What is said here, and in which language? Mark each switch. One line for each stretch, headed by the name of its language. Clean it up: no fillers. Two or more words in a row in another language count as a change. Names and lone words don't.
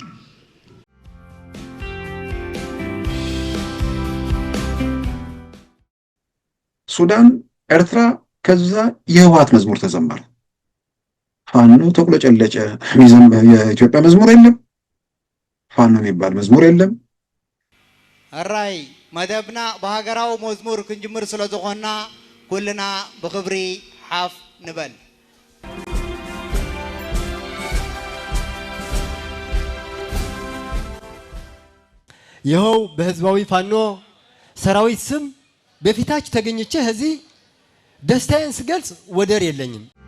Amharic: ሱዳን ኤርትራ ከዛ የህወሓት መዝሙር ተዘመረ ፋኖ ተቆለጨለጨ የኢትዮጵያ መዝሙር የለም ፋኖ የሚባል መዝሙር የለም
Tigrinya: አራይ መደብና በሀገራው መዝሙር ክንጅምር ስለዘኾና ኩልና በክብሪ ሓፍ ንበል
Amharic: ይኸው በህዝባዊ ፋኖ ሰራዊት ስም በፊታች ተገኝቼ እዚህ ደስታዬን ስገልጽ ወደር የለኝም